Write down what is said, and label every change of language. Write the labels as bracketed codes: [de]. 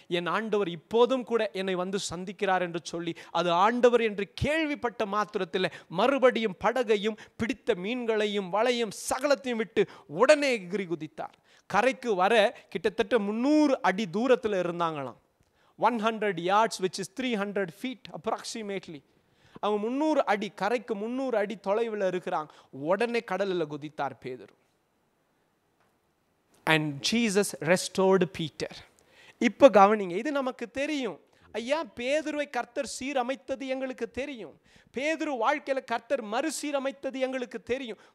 [ta] என் ஆண்டவர் இப்போதும் கூட என்னை வந்து சந்திக்கிறார் என்று சொல்லி அது ஆண்டவர் என்று கேள்விப்பட்ட மாத்திரத்தில் மறுபடியும் படகையும் பிடித்த மீன்களையும் வலையும் சகலத்தையும் விட்டு உடனே எகிரி குதித்தார். கரைக்கு வர கிட்டத்தட்ட 300 அடி தூரத்தில் இருந்தாங்களாம். [en] 100 yards, which is 300 feet approximately. [ta] அவங்க 300 அடி, கரைக்கு 300 அடி தொலைவில் இருக்கிறாங்க. உடனே கடலில் குதித்தார் பேதுரு. [en] And Jesus restored Peter. [ta] இப்போ கவனிங்க, இது நமக்கு தெரியும். ஐயா, பேதுருவை கர்த்தர் சீரமைத்தது எங்களுக்கு தெரியும். பேதுரு வாழ்க்கையில் கர்த்தர் மறுசீரமைத்தது எங்களுக்கு தெரியும்.